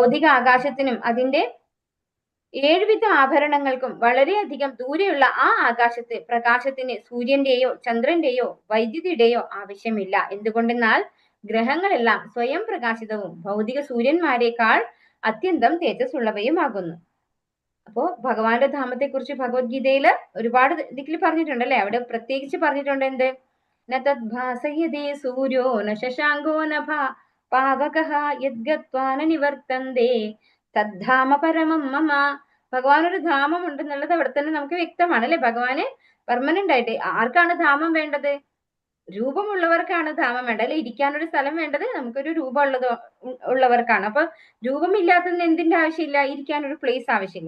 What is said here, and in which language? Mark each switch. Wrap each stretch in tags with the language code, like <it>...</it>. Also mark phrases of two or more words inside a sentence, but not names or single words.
<ml>ഭൗതിക ആകാശത്തിനും അതിന്റെ ഏഴുവിധ ആഭരണങ്ങൾക്കും വളരെയധികം ദൂരെയുള്ള ആ ആകാശത്ത് പ്രകാശത്തിന് സൂര്യന്റെയോ ചന്ദ്രന്റെയോ വൈദ്യുതിയുടെയോ ആവശ്യമില്ല. എന്തുകൊണ്ടെന്നാൽ ഗ്രഹങ്ങളെല്ലാം സ്വയം പ്രകാശിതവും ഭൗതിക സൂര്യന്മാരെക്കാൾ അത്യന്തം തേജസ്സുള്ളവയുമാകുന്നു. അപ്പോ ഭഗവാന്റെ ധാമത്തെ കുറിച്ച് ഭഗവത്ഗീതയില് ഒരുപാട് ദിക്കിൽ പറഞ്ഞിട്ടുണ്ട് അല്ലെ. അവിടെ പ്രത്യേകിച്ച് പറഞ്ഞിട്ടുണ്ട് എന്ത്?</ml> <sa>ന തദ്ഭാസയതേ സൂര്യോ ന ശശാങ്കോ ന പാവകഃ യദ്ഗത്വാ ന നിവർത്തന്തേ തദ്ധാമ പരമം മമ.</sa> <ml>ഭഗവാൻ ഒരു ധാമം ഉണ്ടെന്നുള്ളത് അവിടെ തന്നെ നമുക്ക് വ്യക്തമാണ് അല്ലെ. ഭഗവാന് പെർമനന്റ് ആയിട്ട് ആർക്കാണ് ധാമം വേണ്ടത്? രൂപമുള്ളവർക്കാണ് ധാമം വേണ്ടത് അല്ലെ. ഇരിക്കാനൊരു സ്ഥലം വേണ്ടത് നമുക്കൊരു രൂപം ഉള്ളവർക്കാണ്. അപ്പൊ രൂപമില്ലാത്തതിന് എന്തിന്റെ ആവശ്യമില്ല? ഇരിക്കാൻ ഒരു പ്ലേസ് ആവശ്യമില്ല.</ml>